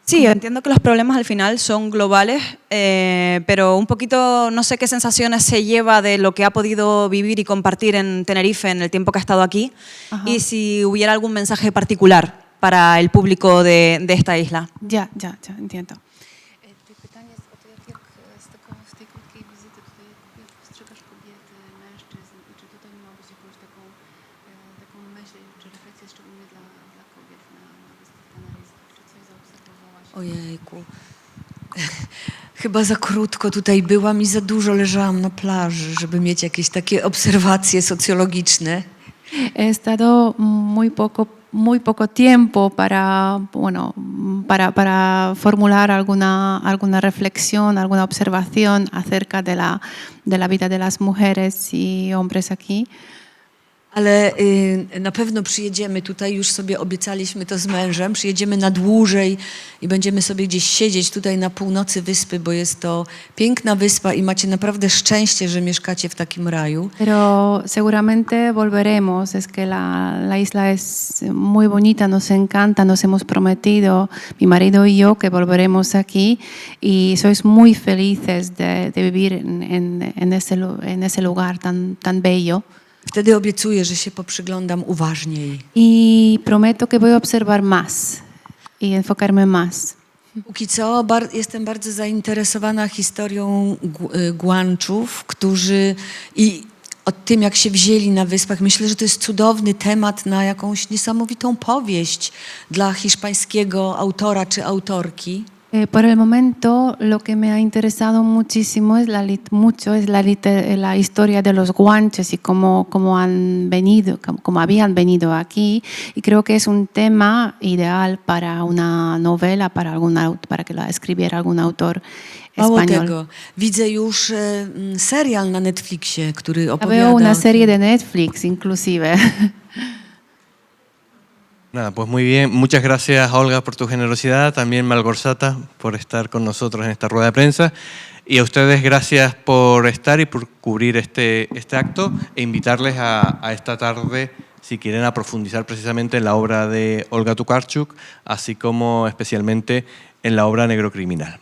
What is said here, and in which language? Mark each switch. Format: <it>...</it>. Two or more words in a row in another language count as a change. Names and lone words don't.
<es>Sí, entiendo que los problemas al final son globales, pero un poquito no sé qué sensaciones se lleva de lo que ha podido vivir y compartir en Tenerife en el tiempo que ha estado aquí, y si hubiera algún mensaje particular para el público de esta isla. Ya, entiendo.</es> <pl>Pytanie jest o to, z tej krótkiej wizyty tutaj, jak postrzegasz kobiety, mężczyzn i czy tutaj miała być jakąś taką myśl, czy refleksję szczególnie dla kobiet na Wyspach Kanaryjskich, czy coś zaobserwowałaś? Ojejku. Chyba za krótko tutaj byłam i za dużo leżałam na plaży, żeby mieć jakieś takie obserwacje socjologiczne.</pl> <es>He estado muy poco tiempo para, bueno, para formular alguna reflexión, alguna observación acerca de la vida de las mujeres y hombres aquí.</es> <pl>Ale na pewno przyjedziemy tutaj, już sobie obiecaliśmy to z mężem, przyjedziemy na dłużej i będziemy sobie gdzieś siedzieć tutaj na północy wyspy, bo jest to piękna wyspa i macie naprawdę szczęście, że mieszkacie w takim raju.</pl> <es>Pero seguramente volveremos, es que la isla es muy bonita, nos encanta, nos hemos prometido, mi marido y yo, que volveremos aquí y sois muy felices de vivir en ese lugar tan bello.</es> <pl>Wtedy obiecuję, że się poprzyglądam uważniej.</pl> <es>Y prometo que voy a observar más y enfocarme más.</es> <pl>Póki co jestem bardzo zainteresowana historią Guanczów, którzy i o tym, jak się wzięli na wyspach. Myślę, że to jest cudowny temat na jakąś niesamowitą powieść dla hiszpańskiego autora czy autorki.</pl> <es>Por el momento, lo que me ha interesado muchísimo es la historia de los guanches y cómo habían venido aquí. Y creo que es un tema ideal para una novela, para que la escribiera algún autor</es> <pl>Mało</pl> <es>español.</es> <pl>tego, widzę już serial na Netflixie, który opowiada...</pl> <es>Veo una serie de Netflix, inclusive. Nada, pues muy bien. Muchas gracias, Olga, por tu generosidad. También Malgorzata por estar con nosotros en esta rueda de prensa. Y a ustedes, gracias por estar y por cubrir este acto e invitarles a esta tarde, si quieren, a profundizar precisamente en la obra de Olga Tokarczuk, así como especialmente en la obra Negro Criminal.</es>